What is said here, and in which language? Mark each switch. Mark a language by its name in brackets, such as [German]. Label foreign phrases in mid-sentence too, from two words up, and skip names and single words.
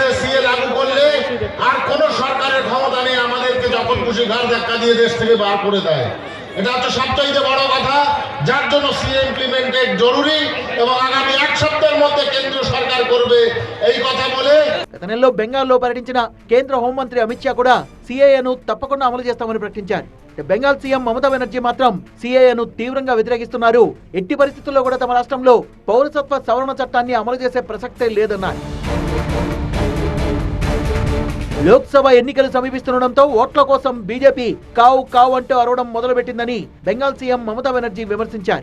[Bangla] সিএ লাগু করলে আর কোন সরকারের ক্ষমতা নেই আমাদেরকে যখন খুশি ঘাড় ধাক্কা দিয়ে দেশ থেকে বার করে দেয়। এটা হচ্ছে সবচেয়ে বড় কথা, যার জন্য সিএ ইমপ্লিমেন্টেড জরুরি এবং আগামী এক সপ্তাহের মধ্যে কেন্দ্রীয় সরকার করবে এই কথা বলে [Telugu] గత నెలలో బెంగాల్లో పర్యటించిన కేంద్ర హోంమంత్రి అమిత్ షా కూడా సిఏఏను తప్పకుండా అమలు చేస్తామని ప్రకటించారు. బెంగాల్ సీఎం మమతా బెనర్జీ మాత్రం సిఏఏను తీవ్రంగా వ్యతిరేకిస్తున్నారు. ఎట్టి పరిస్థితుల్లో కూడా తమ రాష్ట్రంలో పౌరసత్వ సవరణ చట్టాన్ని అమలు చేసే ప్రసక్తే లేదన్నారు. లోక్సభ ఎన్నికలు సమీపిస్తుండటంతో ఓట్ల కోసం బీజేపీ కావు కావు అంటూ అరవడం మొదలుపెట్టిందని బెంగాల్ సీఎం మమతా బెనర్జీ విమర్శించారు.